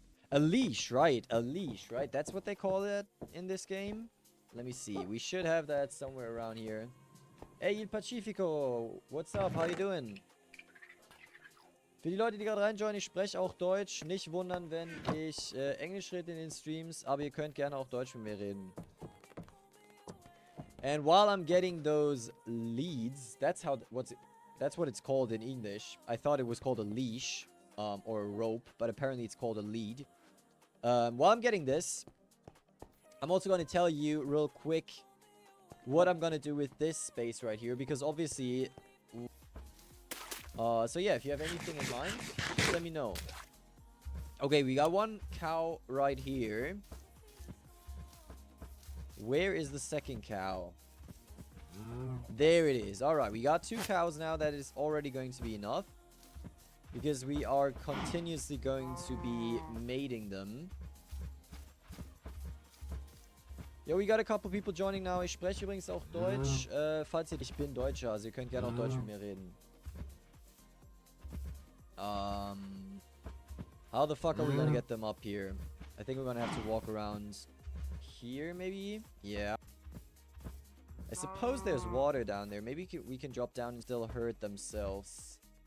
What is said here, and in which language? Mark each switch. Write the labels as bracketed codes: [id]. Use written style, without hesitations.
[en] A leash, right? A leash, right? That's what they call it in this game? Let me see. We should have that somewhere around here. Hey, Il Pacifico, what's up? How you doing? [de] Für die Leute, die gerade reinjoinen, ich spreche auch Deutsch. Nicht wundern, wenn ich Englisch rede in den Streams, aber ihr könnt gerne auch Deutsch mit mir reden. [en] And while I'm getting those leads, that's what it's called in English. I thought it was called a leash, or a rope, but apparently it's called a lead. While I'm getting this, I'm also going to tell you real quick what I'm gonna do with this space right here, because obviously so yeah, if you have anything in mind, just let me know. Okay, we got one cow right here. Where is the second cow? There it is. Alright, we got 2 cows now. That is already going to be enough, because we are continuously going to be mating them. Ja, we got a couple people joining now. [de] Ich spreche übrigens auch Deutsch. Falls ihr... Ich bin Deutscher, also ihr könnt gerne auch Deutsch mit mir reden. [en] How the fuck are we gonna get them up here? I think we're gonna have to walk around here, maybe? Yeah. I suppose there's water down there. Maybe we can drop down and still hurt themselves.